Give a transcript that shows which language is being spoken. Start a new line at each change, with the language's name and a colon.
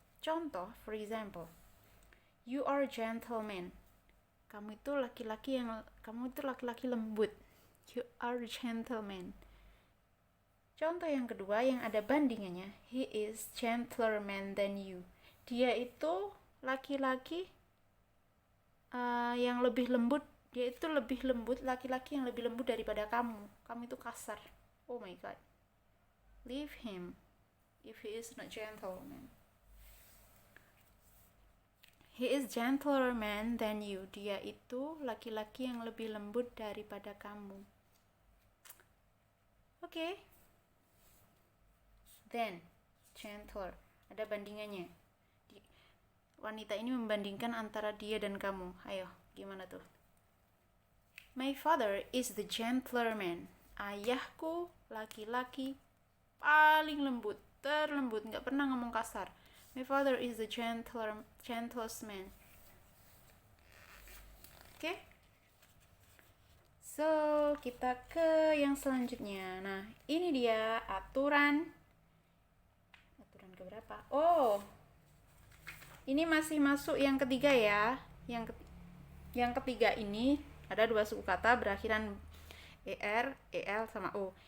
English: Contoh, for example, you are a gentleman.
Indonesian: Kamu itu laki-laki lembut.
English: You are a gentleman.
Indonesian: Contoh yang kedua yang ada bandingannya,
English: he is gentler man than you.
Indonesian: Dia itu laki-laki yang lebih lembut. Dia itu lebih lembut, laki-laki yang lebih lembut daripada kamu. Kamu itu kasar.
English: Oh my god. Leave him if he is not gentleman. He is gentler man than you.
Indonesian: Dia itu laki-laki yang lebih lembut daripada kamu. Oke. Then, gentler. Ada bandingannya. Wanita ini membandingkan antara dia dan kamu. Ayo, gimana tuh?
English: My father is the gentleman.
Indonesian: Ayahku laki-laki paling lembut, terlembut, nggak pernah ngomong kasar.
English: My father is the gentlest man. Oke?
Indonesian: So, kita ke yang selanjutnya. Nah, ini dia aturan keberapa? Oh, ini masih masuk yang ketiga ya. Yang ketiga ini ada dua suku kata berakhiran er, el sama o.